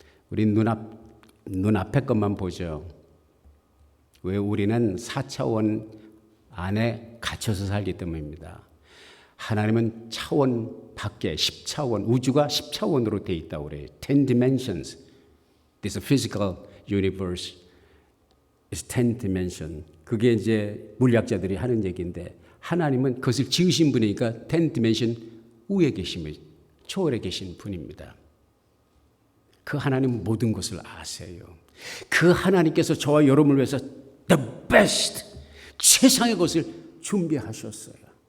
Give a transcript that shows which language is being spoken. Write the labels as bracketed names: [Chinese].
[Korean] 우리 눈앞의 것만 보죠. 왜? 우리는 4차원 안에 갇혀서 살기 때문입니다. 하나님은 차원 밖에 10차원, 우주가 10차원으로 되어 있다고 그래요. [English] 10 dimensions. This physical universe is 10 dimension. [Korean] 그게 이제 물리학자들이 하는 얘기인데, 하나님은 그것을 지으신 분이니까 [English] 10 dimension [Korean] 위에 계시며 초월에 계신 분입니다. 그 하나님은 모든 것을 아세요. 그 하나님께서 저와 여러분을 위해서 [English] the best, [Korean] 최상의 것을 준비하셨어요.